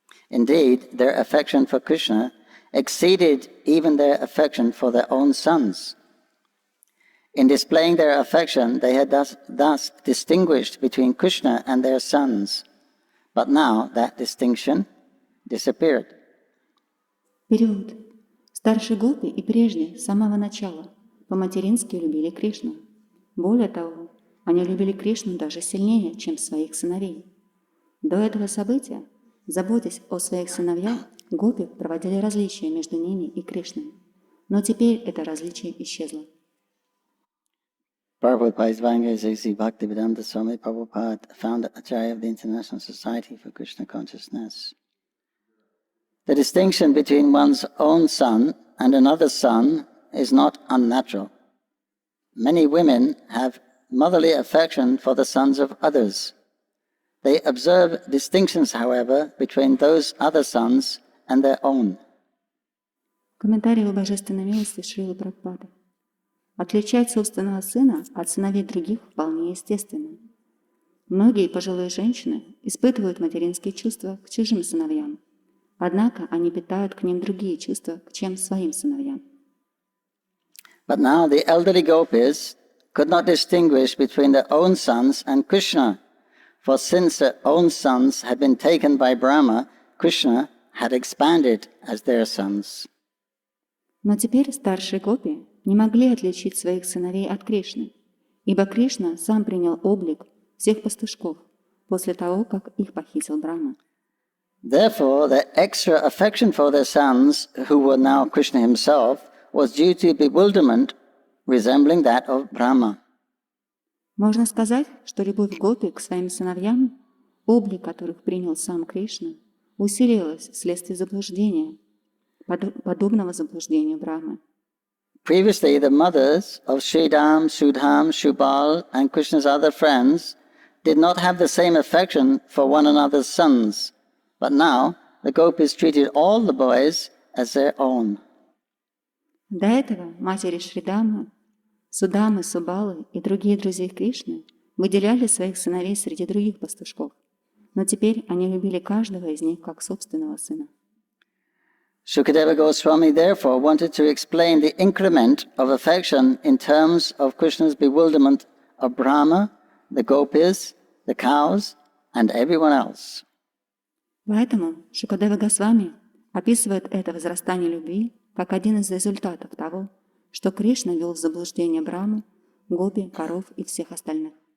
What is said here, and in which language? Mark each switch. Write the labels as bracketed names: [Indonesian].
[English] Indeed, their affection for Krishna exceeded even their affection for their own sons. In displaying their affection, they had thus distinguished between Krishna and their sons. But now that distinction disappeared. [Russian] Перевод. Старшие гопи и прежде, с самого начала, по-матерински любили Кришну. Более того, они любили Кришну даже сильнее, чем своих сыновей. До этого события, заботясь о своих сыновьях, гопи проводили различия между ними и Кришной. Но теперь это различие исчезло. [English] Prabhupada Sri Bhaktivedanta Swami Prabhupada, founder Acharya of the International Society for Krishna Consciousness. The distinction between one's own son and another son is not unnatural. Many women have motherly affection for the sons of others. They observe distinctions, however, between those other sons and their own. [Russian] Комментарий о божественной милости Шрилы Прабхупады. Отличать собственного сына от сыновей других вполне естественно. Многие пожилые женщины испытывают материнские чувства к чужим сыновьям, однако они питают к ним другие чувства, чем своим сыновьям. [English] But now the elderly gopis could not distinguish between their own sons and Krishna, for since their own sons had been taken by Brahma, Krishna had expanded as their sons. [Russian] Но теперь старшие гопи не могли отличить своих сыновей от Кришны, ибо Кришна сам принял облик всех пастушков после того, как их похитил Брахма. [English] Therefore, their extra affection for their sons, who were now Krishna himself, was due to bewilderment resembling that of Brahma. [Russian] Можно сказать, что любовь гопи к своим сыновьям, облик которых принял сам Кришна, усилилась вследствие заблуждения, подобного заблуждению Брахмы. [English] Previously, the mothers of Sridham, Sudham, Shubal, and Krishna's other friends did not have the same affection for one another's sons, but now the gopis treated all the boys as their own. [Russian] До этого матери Шридамы, Судамы, Субалы и другие друзья Кришны выделяли своих сыновей среди других пастушков, но теперь они любили каждого из них как собственного сына. [English] Shukadeva Goswami therefore wanted to explain the increment of affection in terms of Krishna's bewilderment of Brahma, the gopis, the cows, and everyone else. [Russian] Поэтому Шукадева Госвами описывает это возрастание любви как один из результатов того, что Кришна ввел в заблуждение Брахму, гопи, коров и всех остальных.